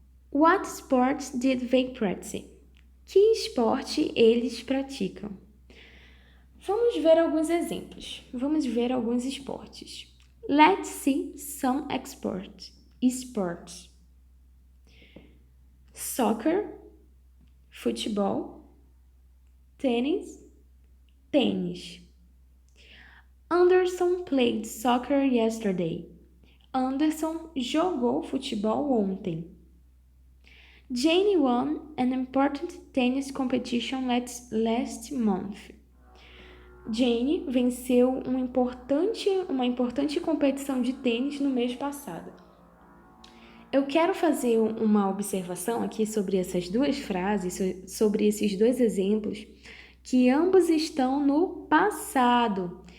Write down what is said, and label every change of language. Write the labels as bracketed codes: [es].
[en] What sports did they practice? [pt] Que esporte eles praticam? Vamos ver alguns exemplos. Vamos ver alguns esportes. [en] Let's see some sports. Soccer, futebol, tênis. Anderson played soccer yesterday. [pt] Anderson jogou futebol ontem. [en] Jane won an important tennis competition last month. [pt] Jane venceu uma importante competição de tênis no mês passado. Eu quero fazer uma observação aqui sobre essas duas frases, sobre esses dois exemplos, que ambos estão no passado.